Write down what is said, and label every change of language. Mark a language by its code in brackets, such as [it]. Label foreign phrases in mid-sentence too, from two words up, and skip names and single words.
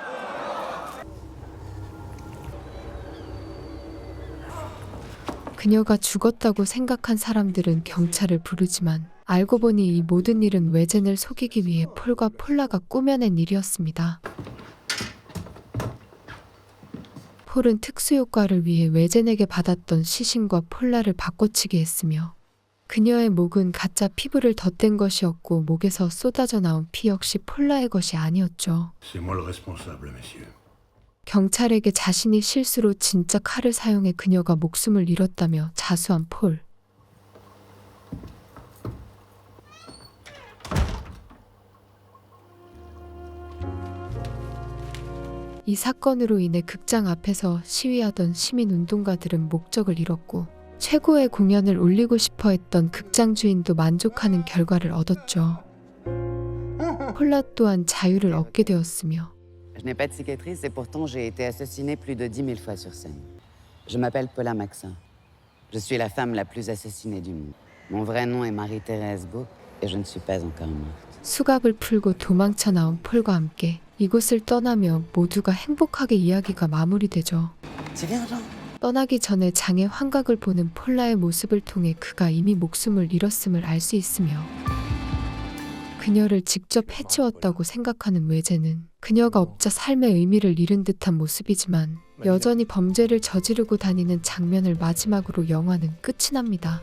[ko] 그녀가 죽었다고 생각한 사람들은 경찰을 부르지만 알고 보니 이 모든 일은 외젠을 속이기 위해 폴과 폴라가 꾸며낸 일이었습니다. 폴은 특수효과를 위해 외젠에게 받았던 시신과 폴라를 바꿔치기 했으며 그녀의 목은 가짜 피부를 덧댄 것이었고 목에서 쏟아져 나온 피 역시 폴라의 것이 아니었죠. [fr] C'est moi le responsable, messieurs. [ko] 경찰에게 자신이 실수로 진짜 칼을 사용해 그녀가 목숨을 잃었다며 자수한 폴. 이 사건으로 인해 극장 앞에서 시위하던 시민운동가들은 목적을 잃었고 최고의 공연을 올리고 싶어 했던 극장 주인도 만족하는 결과를 얻었죠. 폴라 또한 자유를 얻게 되었으며 [fr] Je n'ai pas de cicatrice et pourtant j'ai été assassinée plus de 10 000 fois sur scène. Je m'appelle Paula Maxin. Je suis la femme la plus assassinée du monde. Mon vrai nom est Marie-Thérèse Beau et je ne suis pas encore morte. [ko] 수갑을 풀고 도망쳐 나온 폴과 함께 이곳을 떠나며 모두가 행복하게 이야기가 마무리되죠. [fr] C'est bien, Jean. [ko] 떠나기 전에 장의 환각을 보는 폴라의 모습을 통해 그가 이미 목숨을 잃었음을 알 수 있으며 그녀를 직접 해치웠다고 생각하는 외제는 그녀가 없자 삶의 의미를 잃은 듯한 모습이지만 여전히 범죄를 저지르고 다니는 장면을 마지막으로 영화는 끝이 납니다.